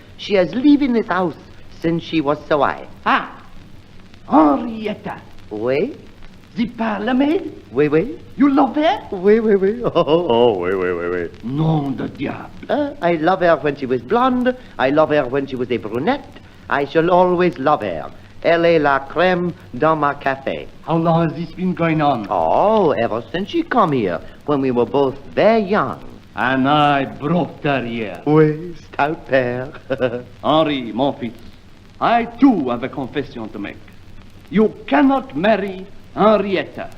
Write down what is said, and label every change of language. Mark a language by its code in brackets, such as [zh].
[en] She has lived in this house since she was so high. Ah, Henrietta. [fr] Oui? [en] The parlour maid? [fr] Oui. [en] You love her? [fr] Oui. Oh, oui. Nom de diable. [en] I love her when she was blonde. I love her when she was a brunette. I shall always love her. [fr] Elle est la crème dans ma café. [en] How long has this been going on? Oh, ever since she come here, when we were both very young. And I brought her here. [fr] Oui, stout père. Henri, mon fils, [en] I too have a confession to make. You cannot marry Henrietta.